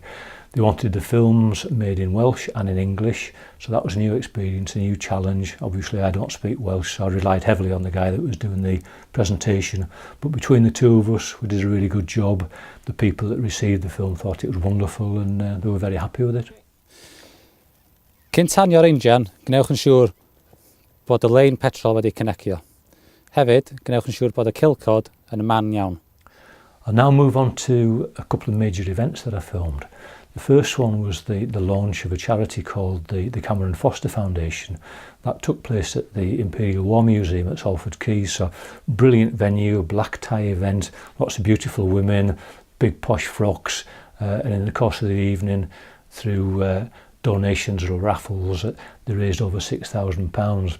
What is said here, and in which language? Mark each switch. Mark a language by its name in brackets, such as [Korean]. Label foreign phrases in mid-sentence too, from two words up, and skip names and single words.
[English] They wanted the films made in Welsh and in English, so that was a new experience, a new challenge. Obviously I don't speak Welsh, so I relied heavily on the guy that was doing the presentation, but between the two of us we did a really good job. The people that received the film thought it was wonderful, and they were very happy with it. [Welsh] Cyn tanio'r injan, gwnewch yn siŵr bod y lein petrol wedi connectio. Hefyd, gwnewch yn siŵr bod y cylcod yn man iawn. [English] I'll now move on to a couple of major events that I filmed. The first one was the launch of a charity called the Cameron Foster Foundation. That took place at the Imperial War Museum at Salford Quays. So brilliant venue, a black tie event, lots of beautiful women, big posh frocks, and in the course of the evening, through donations or raffles, they raised over £6,000.